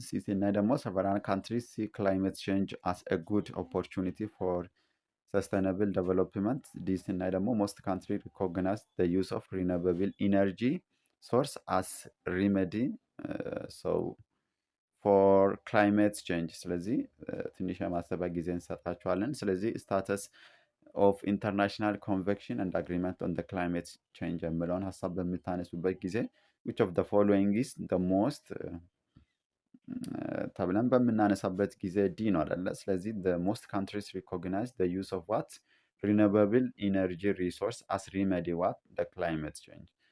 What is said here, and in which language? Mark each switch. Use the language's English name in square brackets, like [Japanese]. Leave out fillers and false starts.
[English] C, [Amharic] እና ደግሞ [English] several countries see climate change as a good opportunity for sustainable development. D, [Amharic] እና ደግሞ [English] most countries recognize the use of renewable energy source as remedy so for climate change. [Amharic] ስለዚህ ትንሽ የማሰቢያ ጊዜ እንሰጣችኋለን። ስለዚህ ስታተስ ኦፍ ኢንተርናሽናል ኮንቬንሽን ኤንድ አግሪመንት ኦን ክላይሜት ቼንጅ የሚለውን ሀሳብ በምታነሱበት ጊዜ [English] which of the following is the most [Amharic] ተብለን በምናነሳበት ጊዜ ዲ ነው አይደለ? [English] ስለዚህ the most countries recognize the use of what renewable energy resource as remedy what the climate change.